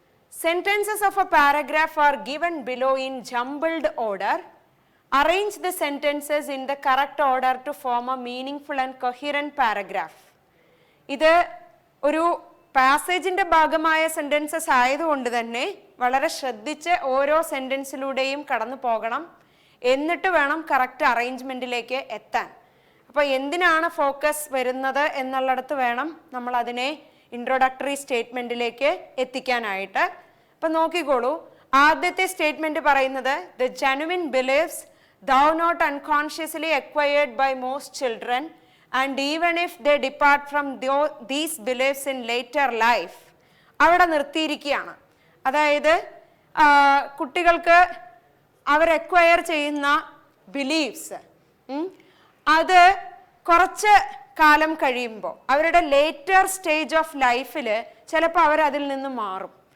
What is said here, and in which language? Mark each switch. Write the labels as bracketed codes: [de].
[en] Sentences of a paragraph are given below in jumbled order. Arrange the sentences in the correct order to form a meaningful and coherent paragraph. [ml] ഇത് ഒരു പാസേജിന്റെ ഭാഗമായ sentences ആയതുകൊണ്ട് തന്നെ വളരെ ശ്രദ്ധിച്ച് ഓരോ സെന്റൻസിലൂടെയും കടന്നു പോകണം. എന്നിട്ട് വേണം കറക്റ്റ് അറേഞ്ച്മെന്റിലേക്ക് എത്താൻ. അപ്പോൾ എന്തിനാണ് ഫോക്കസ് വരുന്നത് എന്നുള്ളിടത്ത് വേണം നമ്മൾ അതിനെ ഇൻട്രൊഡക്ടറി സ്റ്റേറ്റ്മെന്റിലേക്ക് എത്തിക്കാനായിട്ട്. അപ്പം നോക്കിക്കോളൂ, ആദ്യത്തെ സ്റ്റേറ്റ്മെന്റ് പറയുന്നത് [en] The genuine beliefs thou not unconsciously acquired by most children and even if they depart from these beliefs in later life. [ml] അവിടെ നിർത്തിയിരിക്കുകയാണ്. അതായത് കുട്ടികൾക്ക് അവർ അക്വയർ ചെയ്യുന്ന ബിലീവ്സ് അത് കുറച്ച് കാലം കഴിയുമ്പോൾ അവരുടെ ലേറ്റർ സ്റ്റേജ് ഓഫ് ലൈഫിൽ ചിലപ്പോൾ അവർ അതിൽ നിന്ന് മാറും.